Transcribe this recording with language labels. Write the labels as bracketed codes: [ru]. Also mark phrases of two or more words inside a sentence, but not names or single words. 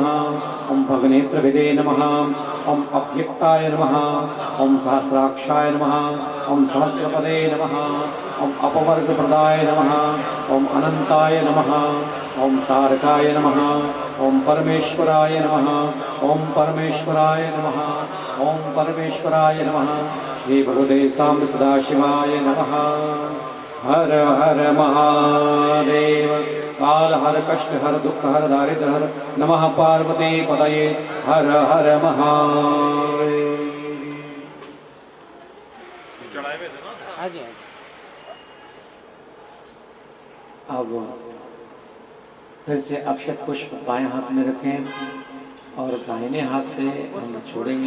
[sa] ओम भगनेत्रभिदे नमः, ओम अव्यक्ताय नमः, ओम सहस्राक्षाय नमः, ओम सहस्रपदे नमः, ओम अपवर्गप्रदाय नमः, ओम अनंताय नमः, ओम तारकाय नमः, ओम परमेश्वराय नमः, ओम परमेश्वराय नमः, ओम परमेश्वराय नमः, श्री भगवते सांब सदाशिवाय नमः। हर हर महादेव, काल हर कष्ट हर दुख हर दारिद्र हर, नमः पार्वती पतये, हर हर महादेव। [hi] चढ़ाए हुए थे ना। हाँ जी, हाँ जी। अब फिर से अक्षत पुष्प बाएं हाथ में रखें और दाहिने हाथ से हम छोड़ेंगे।